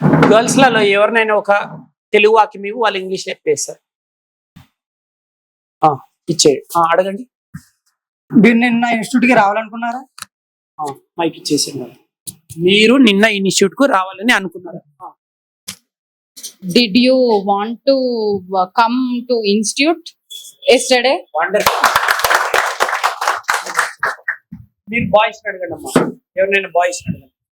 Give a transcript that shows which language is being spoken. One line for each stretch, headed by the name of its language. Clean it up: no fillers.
Telugu: Girls లలో ఎవరినైనా ఒక తెలుగు వాక్యం ఇవ్వు, వాళ్ళు ఇంగ్లీష్ చెప్పేస్తారు. ఇచ్చేయండి. అడగండి. మీరు నిన్న ఇన్స్టిట్యూట్ కి రావాలనుకున్నారా? మైక్ ఇచ్చేసాను. మీరు నిన్న ఇన్స్టిట్యూట్ కు రావాలని అనుకున్నారు.
English: Did you want to come to institute yesterday? Wonderful.
Telugu: మీరు బాయ్స్ అడగండి అమ్మా, ఎవరినైనా బాయ్స్ అడగండి.